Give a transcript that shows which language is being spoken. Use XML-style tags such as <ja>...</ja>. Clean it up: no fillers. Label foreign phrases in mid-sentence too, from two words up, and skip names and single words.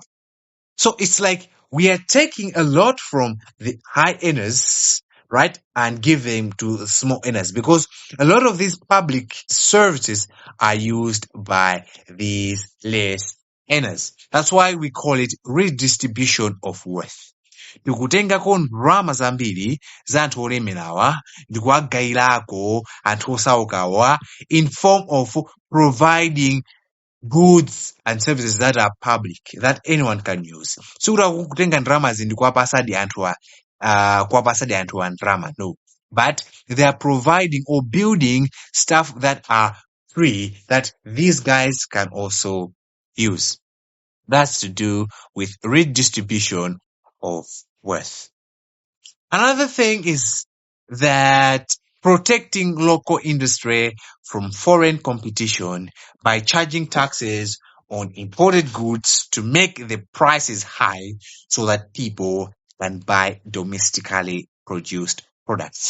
<en>So it's like we are taking a lot from the high earners, right, and give them to the small earners, because a lot of these public services are used by these less earners. That's why we call it redistribution of wealth.</en> <ny>Ndikutengako ndalama zambiri za anthu olemerawa ndikuwagayirako anthu osaukawa</ny> <en>in form of providing goods and services that are public, that anyone can use.</en> <ny>Sikuti kutenga ndalamazi ndikuwapasadi anthu ndalama,</ny> <en>no. But they are providing or building stuff that are free that these guys can also use. That's to do with redistribution of wealth. Another thing is that protecting local industry from foreign competition by charging taxes on imported goods to make the prices high so that people can buy domestically produced products.</en>